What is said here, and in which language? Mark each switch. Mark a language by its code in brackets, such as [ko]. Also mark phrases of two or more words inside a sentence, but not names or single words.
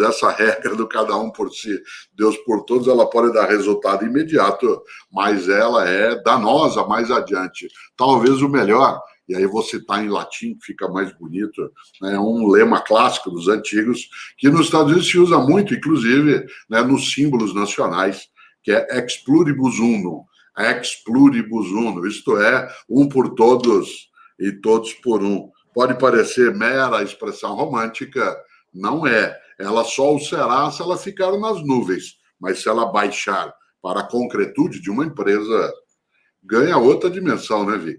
[pt] Essa regra do cada um por si, Deus por todos, ela pode dar resultado imediato, mas ela é danosa mais adiante. Talvez o melhor, e aí vou citar em latim, que fica mais bonito, né, um lema clássico dos antigos, que nos Estados Unidos se usa muito, inclusive, né, nos símbolos nacionais, que é [la] ex pluribus unum. Ex pluribus unum, [pt] isto é, um por todos e todos por um. Pode parecer mera expressão romântica, não é. Ela só o será se ela ficar nas nuvens, mas se ela baixar para a concretude de uma empresa, ganha outra dimensão, né, Vicky?